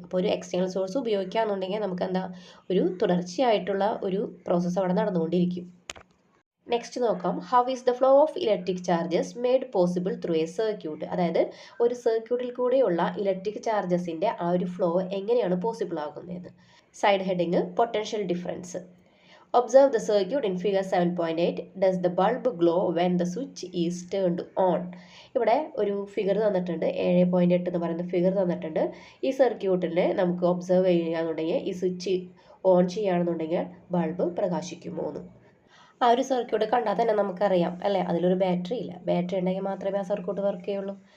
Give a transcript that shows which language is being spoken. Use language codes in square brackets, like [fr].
[ml] അപ്പോൾ ഒരു external source ഉപയോഗിക്കുകയാണെന്നുണ്ടെങ്കിൽ നമുക്ക് എന്താ ഒരു തുടർച്ചയായിട്ടുള്ള ഒരു പ്രോസസ്സ് അവിടെ നടന്നുകൊണ്ടിരിക്കും. [en] Next നോക്കാം, how is the flow of electric charges made possible through a circuit. [ml] അതായത് ഒരു സർക്യൂട്ടിൽ കൂടെയുള്ള ഇലക്ട്രിക് ചാർജസിൻ്റെ ആ ഒരു ഫ്ലോ എങ്ങനെയാണ് possible ആകുന്നതെന്ന്. [en] Side heading potential difference. Observe the circuit in figure 7.8. Does the bulb glow when the switch is turned on? [ml] ഇവിടെ ഒരു figure തന്നിട്ടുണ്ട്, 7.8 എന്ന് പറയുന്ന ഫിഗർ തന്നിട്ടുണ്ട്. ഈ സർക്യൂട്ടിനെ നമുക്ക് ഒബ്സർവ് ചെയ്യുകയാണെന്നുണ്ടെങ്കിൽ ഈ സ്വിച്ച് ഓൺ ചെയ്യുകയാണെന്നുണ്ടെങ്കിൽ ബൾബ് പ്രകാശിക്കുമോ എന്ന്. ആ ഒരു സർക്യൂട്ട് കണ്ടാൽ തന്നെ നമുക്കറിയാം അല്ലേ, അതിലൊരു ബാറ്ററി ഇല്ല. ബാറ്ററി ഉണ്ടെങ്കിൽ മാത്രമേ ആ സർക്യൂട്ട് വർക്ക് ചെയ്യുള്ളൂ.